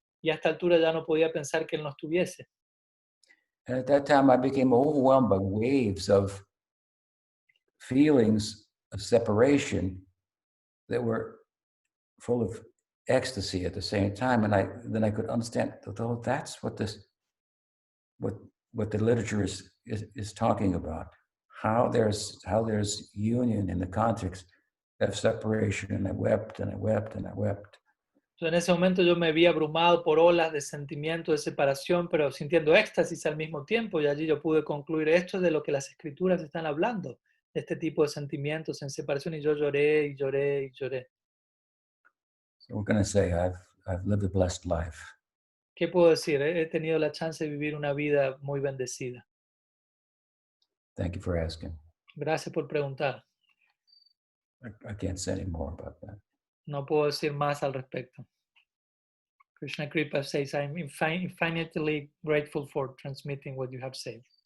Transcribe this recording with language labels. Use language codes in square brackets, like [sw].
[es] Y a esta altura ya no podía pensar que él no estuviese. [en] And at that time, I became overwhelmed by waves of feelings of separation that were full of ecstasy at the same time. And then I could understand, oh, that's what the literature is talking about. How there's union in the context of separation. And I wept and I wept and I wept. [es] En ese momento yo me vi abrumado por olas de sentimiento de separación, pero sintiendo éxtasis al mismo tiempo, y allí yo pude concluir esto es de lo que las escrituras están hablando, de este tipo de sentimientos en separación, y yo lloré y lloré y lloré. [en] So what can I say? I've lived a blessed life. [es] ¿Qué puedo decir? He tenido la chance de vivir una vida muy bendecida. [en] Thank you for asking. [es] Gracias por preguntar. [en] I can't say any more about that. [es] No puedo decir más al respecto. [en] Krishna Kripa says, I'm infinitely grateful for transmitting what you have said.